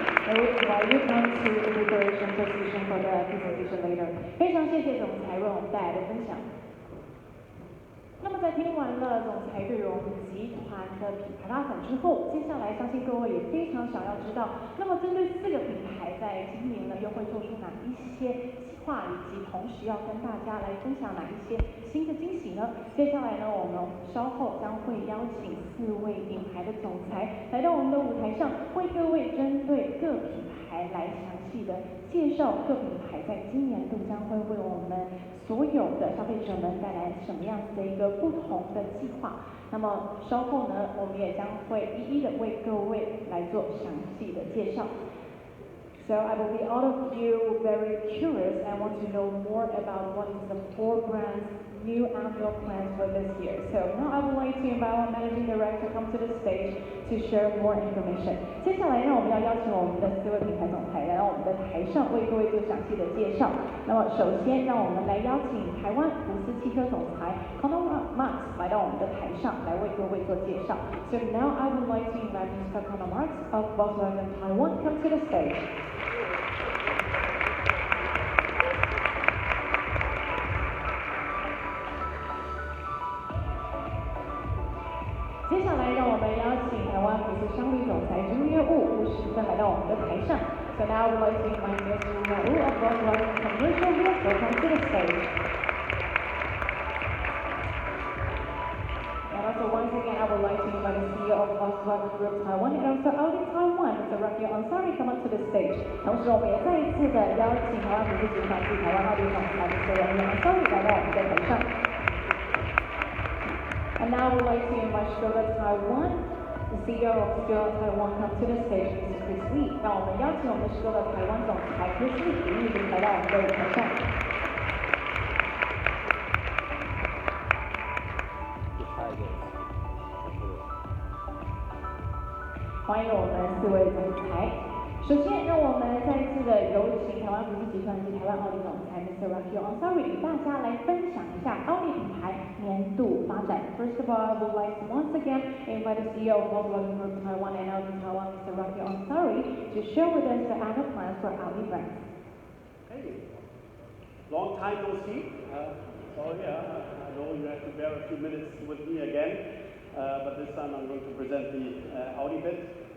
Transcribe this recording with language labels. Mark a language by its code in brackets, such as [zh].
[en] I will invite you come to the preparation position for the presentation later. [zh] 非常谢谢总裁为我们带来的分享。那么在听完了总裁对于我们集团的品牌拉展之后，接下来相信各位也非常想要知道，那么针对4个品牌在今年呢又会做出哪一些计划，以及同时要跟大家来分享哪一些新的惊喜呢？接下来呢，我们稍后将会邀请4位品牌的总裁来到我们的舞台上，为各位针对各品牌来详细的介绍各品牌在今年度将会为我们所有的消费者们带来什么样子的一个不同的计划。那么稍后呢，我们也将会一一的为各位来做详细的介绍。 [en] So I believe all of you very curious and want to know more about what is the 4 brands' new annual plans for this year. So now I would like to invite our managing director come to the stage to share more information. [zh] 接下来呢，我们要邀请我们的4位品牌总裁来到我们的台上为各位做详细的介绍。那么首先，让我们来邀请台湾福斯汽车总裁 Conor Marks 来到我们的台上来为各位做介绍。 [en] So now I would like to invite Mr. Conor Marks of Volkswagen Taiwan come to the stage. [zh] 接下来，让我们邀请台湾福斯商旅总裁朱业务吴时芬来到我们的台上。 [en] So now I would like to invite Mr. Wu of Volkswagen Commercial Vehicle come to the stage. And also once again, I would like to invite the CEO of Volkswagen Group Taiwan and also Audi Taiwan, Mr. Ansari, come up to the stage. [zh] 同时，我们也再一次的邀请台湾福斯集团暨台湾奥迪总裁 Mr. Ansari 来到我们的台上。 [en] And now I would like to invite Skoda Taiwan, the CEO of Skoda Taiwan, come to the stage, Mr. Chris Lee. [zh] 让我们邀请我们的 Skoda 台湾总裁 Chris Lee 一起来到我们的舞台上。欢迎我们4位总裁。首先，让我们再一次的有请台湾福斯集团及台湾奥迪总裁 Mr. Ansari 与大家来分享一下奥迪品牌年度发展。 [en] First of all, I would like to once again invite the CEO of Volkswagen Group Taiwan and Audi Taiwan, Mr. Ansari, to share with us the annual plans for Audi brand. Hey, long time no see. Sorry, I know you have to bear a few minutes with me again, but this time I'm going to present the Audi bit.